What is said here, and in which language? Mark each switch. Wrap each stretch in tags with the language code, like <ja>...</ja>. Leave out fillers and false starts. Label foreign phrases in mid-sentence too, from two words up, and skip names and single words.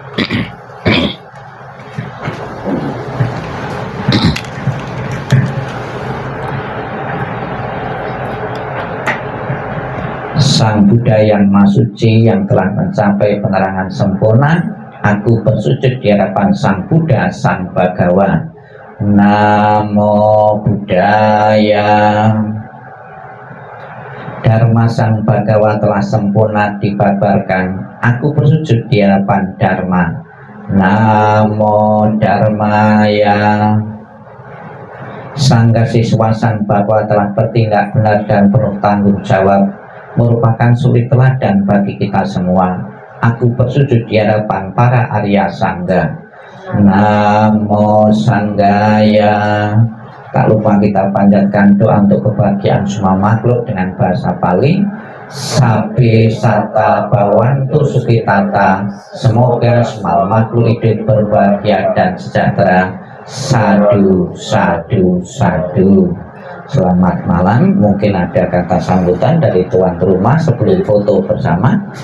<id>Sang Buddha yang Maha Suci yang telah mencapai penerangan sempurna, aku bersujud di hadapan Sang Buddha, Sang Bhagawa.</id> <pi>Namo Buddhaya.</pi> <id>Dharma Sang Bhagawa telah sempurna dibabarkan. Aku bersujud di hadapan Dharma.</id> <pi>Namo Dharmaya.</pi> <id>Sang siswa Sang Bhagawa telah bertindak benar dan penuh tanggung jawab, merupakan suri teladan bagi kita semua. Aku bersujud di hadapan para Arya Sangga.</id> <pi>Namo Sanggaya.</pi> <id>Tak lupa kita panjatkan doa untuk kebahagiaan semua makhluk dengan bahasa Pali.</id> <pi>Sabi sata bawantu sukitata.</pi> <id>Semoga semua makhluk hidup berbahagia dan sejahtera.</id> <pi>Sadu, sadu, sadu.</pi> <id>Selamat malam. Mungkin ada kata sambutan dari tuan rumah sebelum foto bersama.</id>